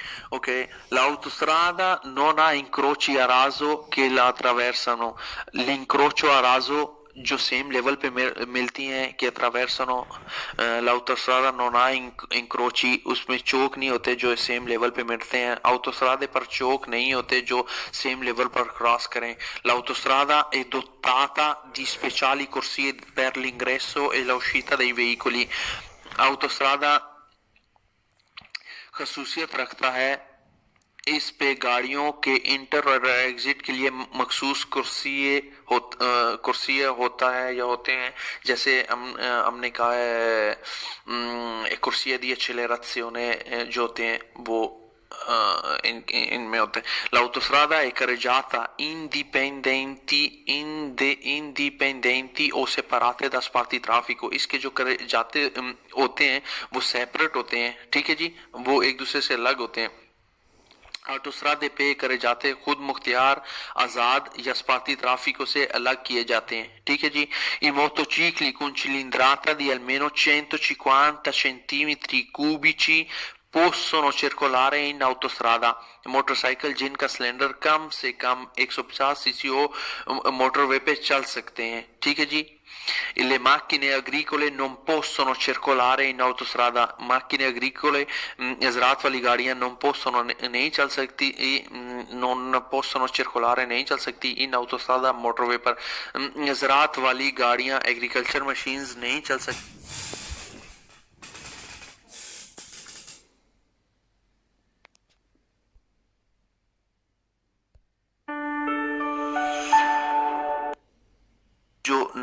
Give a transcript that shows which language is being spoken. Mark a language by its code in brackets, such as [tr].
[it] Ok, l'autostrada non ha incroci a raso che la attraversano, l'incrocio a raso [hi] जो same level पे मिलती हैं [it] कि अट्रावेर्सनो, l'autostrada non ha incroci, [hi] उसमें चौक नहीं होते जो सेम लेवल पे मिलते हैं। autostrade पर चौक नहीं होते जो सेम लेवल पर क्रॉस करें। [it] l'autostrada è dotata di speciali corsie per l'ingresso e l'uscita dei veicoli। [hi] autostrada खसूसियत रखता है, इस पे गाड़ियों के इंटर और एग्जिट के लिए मखसूस कुर्सी होता है या होते हैं। जैसे हमने कहा है कुर्सी दी एक्सेलरेzione जो होते हैं वो इनमें होते हैं। [it] l'autostrada è carreggiata indipendenti o separate da spazi traffico। [hi] इसके जो जाते होते हैं वो सेपरेट होते हैं, ठीक है जी, वो एक दूसरे से अलग होते हैं। ऑटोस्ट्रादे पे करे जाते खुद मुख्तियार आजाद या स्पाती ट्राफिको से अलग किए जाते हैं, ठीक है जी। [it] I motocicli con cilindrata di almeno 150 centimetri cubici possono circolare in autostrada। [hi] Motorcycle जिनका सिलेंडर कम से कम 150 सीसी हो मोटरवे पे चल सकते हैं, ठीक है जी। [it] Le macchine agricole non possono circolare in autostrada। macchine agricole [hi] ज़रात वाली गाड़ियां non possono नहीं चल सकती, [it] non possono circolare [hi] नहीं चल सकती इन autostrada मोटरवे पर। ज़रात वाली गाड़ियां एग्रीकल्चर मशीन्स नहीं चल सकती जो